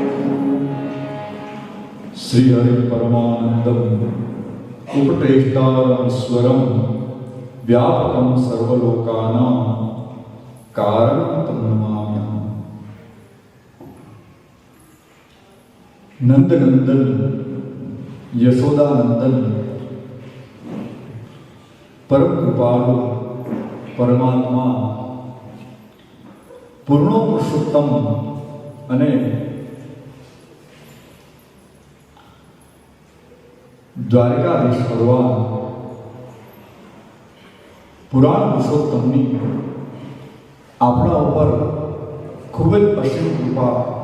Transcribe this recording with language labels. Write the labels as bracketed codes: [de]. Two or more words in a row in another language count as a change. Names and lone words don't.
[sa] श्रीहरि परमानन्दम् उपदेष्टारमस्वरं व्यापकं सर्वलोकानां कारणं तं नमाम्यहम्। नंदनंदन यशोदानंदन परम कृपालु परमात्मा [gu] પૂર્ણો પુરુષોત્તમ અને દ્વારકાધીશ ભગવાન પુરાણ પુરુષોત્તમની આપણા ઉપર ખૂબ જ અસીમ કૃપા